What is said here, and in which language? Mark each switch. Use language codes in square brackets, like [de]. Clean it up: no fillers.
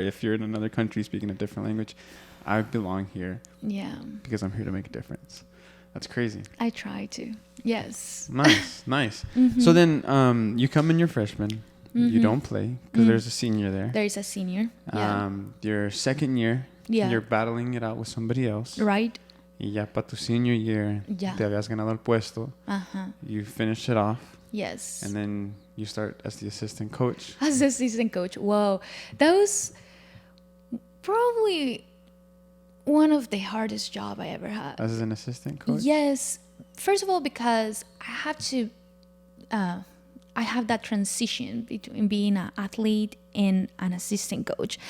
[en] If you're in another country speaking a different language, I belong here. Yeah. Because I'm here to make a difference. That's crazy. I try to. Yes. Nice. So then you come in your freshman. You don't play because there's a senior there. There is a senior. Your second year, you're battling it out with somebody else. Right. [es] Y ya para tu senior year, te habías ganado el puesto. [en] You finish it off. Yes. And then you start as the assistant coach. As the assistant coach. Whoa. That was probably one of the hardest job I ever had. As an assistant coach? Yes. First of all, because I had to, I have that transition between being an athlete and an assistant coach.